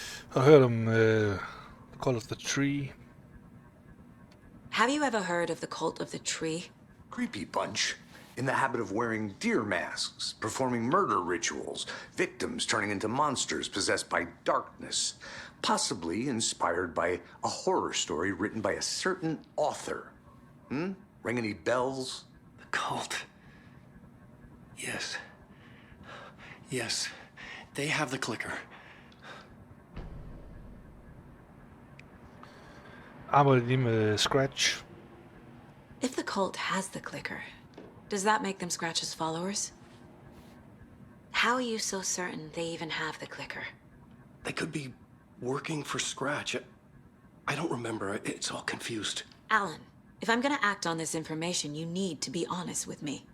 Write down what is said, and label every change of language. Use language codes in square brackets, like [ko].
[da] Har du hørt om Call of the Tree? [en] Have you ever heard of the cult of the tree? Creepy bunch. In the habit of wearing deer masks, performing murder rituals, victims turning into monsters possessed by darkness, possibly inspired by a horror story written by a certain author. Ring any bells? The cult. Yes. Yes. They have the clicker. [da] Arbejder de med Scratch? [en] If the cult has the clicker, does that make them Scratch's followers? How are you so certain they even have the clicker? They could be working for Scratch. I don't remember. It's all confused. Alan, if I'm gonna act on this information, you need to be honest with me.